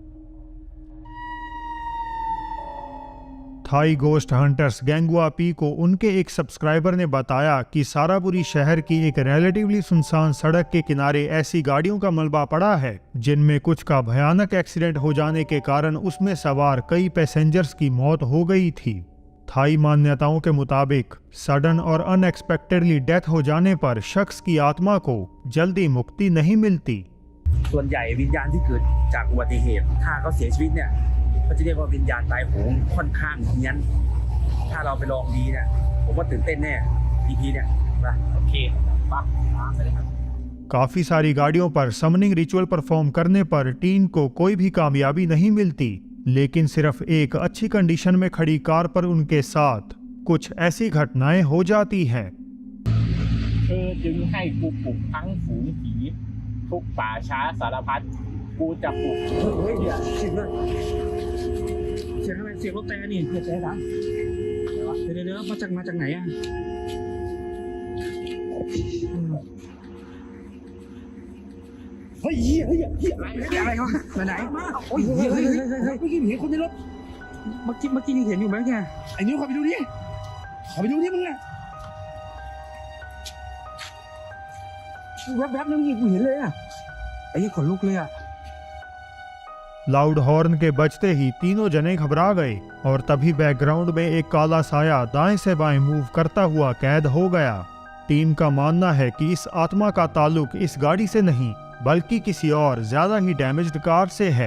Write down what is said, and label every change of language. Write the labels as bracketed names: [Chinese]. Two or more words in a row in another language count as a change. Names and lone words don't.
[Hindi] थाई गोस्ट हंटर्स गैंगुआ पी को उनके एक सब्सक्राइबर ने बताया कि साराबुरी शहर की एक रिलेटिवली सुनसान सड़क के किनारे ऐसी गाड़ियों का मलबा पड़ा है जिनमें कुछ का भयानक एक्सीडेंट हो जाने के कारण उसमें सवार कई पैसेंजर्स की मौत हो गई थी। थाई मान्यताओं के मुताबिक सडन और [English] unexpectedly death [Hindi] हो जाने पर शख्स की आत्मा को जल्दी मुक्ति नहीं मिलती। [Thai] ส่วนใหญ่วิญญาณที่เกิดจากอุบัติเหตุถ้าเขาเสียชีวิตเนี่ยเขาจะเรียกว่าวิญญาณตายโหงค่อนข้างเฮี้ยนถ้าเราไปลองดีเนี่ยผมว่าตื่นเต้นแน่ EP เนี่ยนะโอเคปั๊บไปเลยครับ [Hindi] काफी सारी गाड़ियों पर [English] summoning ritual perform [Hindi] करने पर टीन को कोई भी कामयाबी नहीं मिलती, लेकिन सिर्फ एक अच्छी कंडीशन में खड़ी कार पर उनके साथ कुछ ऐसी घटनाएं हो जाती हैं। [Thai] เธอจึงให้ผู้ปลุกทั้งฝูงผีทุกป่าช้าสารพัดกูจะปลุกเฮ้ยเดี๋ยวเสียงเลยเสียงอะไรเสียงรถแต่นี่เสียงดังเดี๋ยวมาจากไหนอ่ะ เฮ้ยอะไรวะไหนมาโอ้ยเฮ้ยเมื่อกี้เห็นคนในรถเมื่อกี้ยังเห็นอยู่ไหมแกไอ้นิ้วขอไปดูดิมึงน่ะแวบๆนั่นเมื่อกี้กูเห็นเลยอ่ะไอ้ยี่ขนลุกเลยอ่ะ [English] loud horn [Hindi] के बजते ही तीनों जने घबरा गए और तभी बैकग्राउंड में एक काला साया दाएं से बाएं मूव करता हुआ कैद हो गया। टीम का मानना है कि इस आत्मा का ताल्लुक इस गाड़ी से नहीं बल्कि किसी और ज्यादा ही [English] damaged car [Hindi] से है।